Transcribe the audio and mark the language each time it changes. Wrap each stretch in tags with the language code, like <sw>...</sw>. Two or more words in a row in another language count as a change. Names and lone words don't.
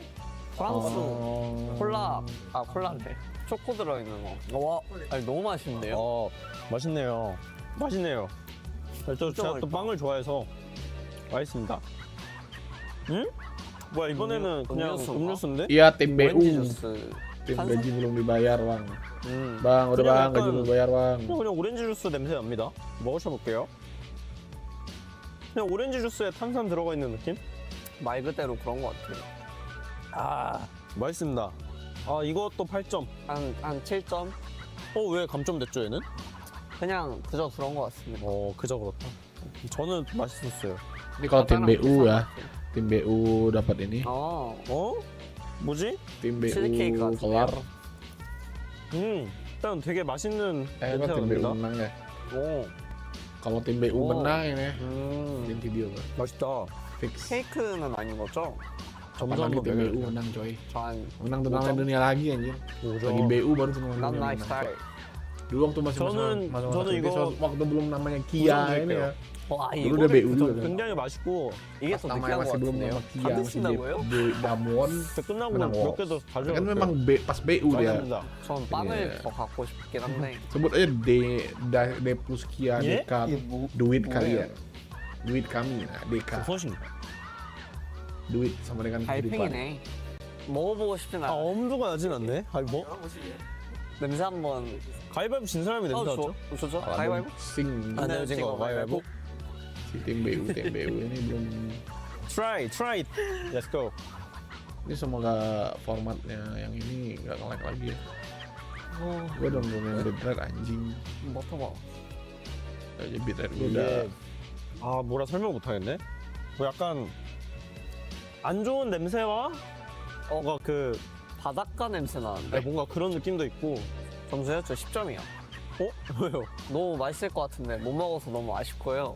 <ko>프랑스 콜라인데 초코 들어있는 거. 와, 아니 너무 맛있는데요? 맛있네요. 제가 또 빵을 좋아해서 맛있습니다. 응? 뭐야 이번에는 그냥 음료수인데?</ko> <id>Iya, tim BU.</id> <ko>오렌지 주스.</ko> <id>Tim gaji belum dibayar, Bang. Bang, udah Bang, gaji belum dibayar, Bang.</id> <ko>그냥 오렌지 주스 냄새 납니다. 먹어볼게요. 그냥 오렌지 주스에 탄산 들어가 있는 느낌? 말 그대로 그런 것 같아요. 맛있습니다. 이것도 8점. 한 7점? 왜 감점됐죠 얘는? 그냥 그저 그런 것 같습니다. 그저 그렇다. 저는 맛있었어요.</ko> <id>Ini kalau tim BU ya, tim BU dapat ini.</id> <ko>뭐지?</ko> <id>Tim BU</id> <ko>치즈케이크 같은데요?</ko> <id>kelar.</id> <ko>일단 되게 맛있는</ko> <id>Kan tim BU menang ya. Kalau tim BU menang ini, tim video kan.</id> <ko>맛있다.</ko> <id>Fix.</id> <ko>케이크는 아닌 거죠?</ko> <id>Kapan lagi tim BU menang, coy?</id> <ko>전</ko> <id>Menang turnamen dunia lagi anjir. Lagi BU baru turnamen not dunia nice menang. start. Dulu waktu masih</id> <ko>저는 이거</ko> <id>waktu belum namanya Kia ini ya.</id> <ko>와,</ko> <id>Dulu udah BU juga kan.</id> <ko>굉장히 맛있고 이게 더</ko> <id>namanya</id> <ko>느끼한 것</ko> <id>masih belum</id> <ko>같은데요?</ko> <id>nama</id> <ko>다</ko> <id>Kia, masih</id> <ko>드신다고요?</ko> <id>Damwon.</id> <ko>끝나고</ko> <id>menang</id> <ko>몇 개 더</ko> <id>Wolves.</id> <ko>가져갈게요.</ko> <id>Kan memang pas BU dia.</id> <ko>전 빵을 더 갖고 싶긴 한데.</ko> <id>Sebut aja D plus Kia DK duit kali ya. Duit kami, nah DK.</id> <ko>소신.</ko> <id>duit sama dengan kehidupan.</id> <ko>달팽이네. 먹어보고 싶진 않아. 엄두가 나진 않네. 가위바위보? 냄새 한번. 가위바위보 진 사람이 냄새 나죠? 좋죠.</ko> <id>Kalau</id> <ko>가위바위보?</ko> <id>sing</id> <ko>안 내어진 거 가위바위보.</ko> <id>si TMBU ini belum.</id> <en>Try it. Let's go.</en> <id>Ini semoga formatnya yang ini nggak nge-lag lagi ya. Gue udah ngomongin bitrate anjing.</id> <ko>맡아봐.</ko> <id>Aja bitrate gue udah.</id> <ko>아, 뭐라 설명 못하겠네. 뭐 약간 안 좋은 냄새와 뭔가 그 바닷가 냄새 나는데. 뭔가 그런 느낌도 있고. 점수요? 저 10점이요. 왜요? 너무 맛있을 것 같은데 못 먹어서 너무 아쉽고요.</ko>